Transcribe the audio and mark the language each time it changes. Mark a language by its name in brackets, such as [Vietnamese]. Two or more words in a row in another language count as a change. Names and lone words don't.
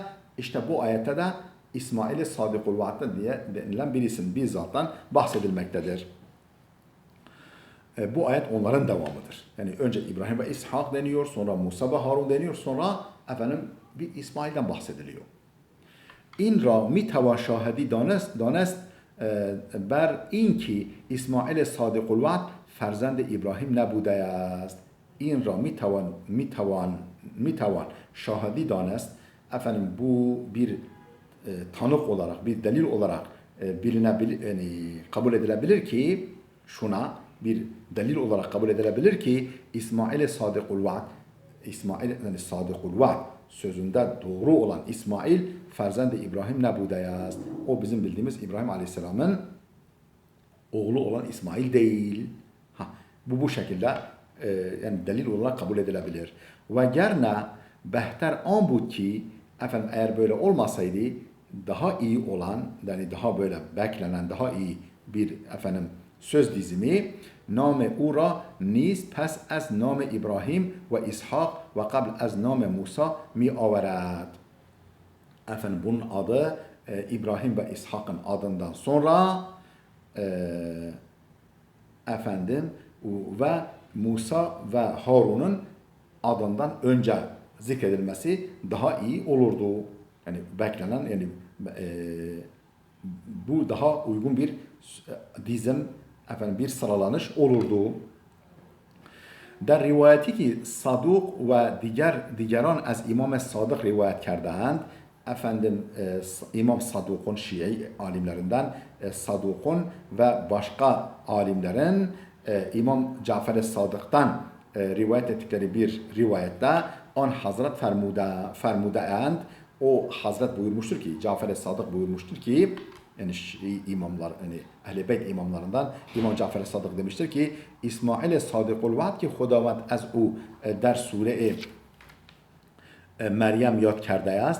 [Turkish] İşte bu ayette de İsmail Sadıkul Vaad'da diye denilen birisinin bizzattan bahsedilmektedir. Bu ayet onların devamıdır. Yani önce İbrahim ve İshak deniyor, sonra Musa ve Harun deniyor, sonra efendim bir İsmail'den bahsediliyor. [Persian] این را می توان شاهدی دانست بر اینکه اسماعیل صادق الوعد فرزند ابراهیم نبوده است. این را می توان شاهدی دانست. [Turkish] Efendim bu bir tanık olarak, bir delil olarak bilinebilir, yani kabul edilebilir ki şuna bir delil olarak kabul edilebilir ki İsmail Sadıkul Vaad, İsmail yani Sadıkul Vaad sözünde doğru olan [Persian] اسماعیل فرزند ابراهیم نبوده است. [Turkish] O bizim bildiğimiz İbrahim Aleyhisselam'ın oğlu olan İsmail değil. Bu şekilde yani delil olarak kabul edilebilir. [Persian] و گرنه بهتر آن بود که [Turkish] efendim eğer böyle olmasaydı daha iyi olan yani daha böyle beklenen daha iyi bir efendim söz dizimi [Persian] نام او را نیز پس از نام ابراهیم و اسحاق و قبل از نام موسی می آورد. [Turkish] Efendim bunun adı İbrahim ve İshak'ın adından sonra efendim ve Musa ve Harun'un adından önce zikredilmesi daha iyi olurdu. Yani beklenen yani bu daha uygun bir dizim efendim bir sıralanış olurdu. [Persian] در روایتی که صدوق و دیگران از امام صادق روایت کرده‌اند [Turkish] efendim İmam Saduk'un Şii alimlerinden Saduk'un ve başka alimlerin İmam Cafer-i Sadık'tan rivayet ettikleri bir rivayette [Persian] آن حضرت فرموده‌اند [Turkish] o Hazret buyurmuştur ki Cafer-i Sadık buyurmuştur ki yani Şii imamlar yani Ehl-i Beyt imamlarından İmam Cafer-i Sadık demiştir ki İsmail Sadıkul Vaad ki [Persian] خداوند از او در سوره مریم یاد کرده است.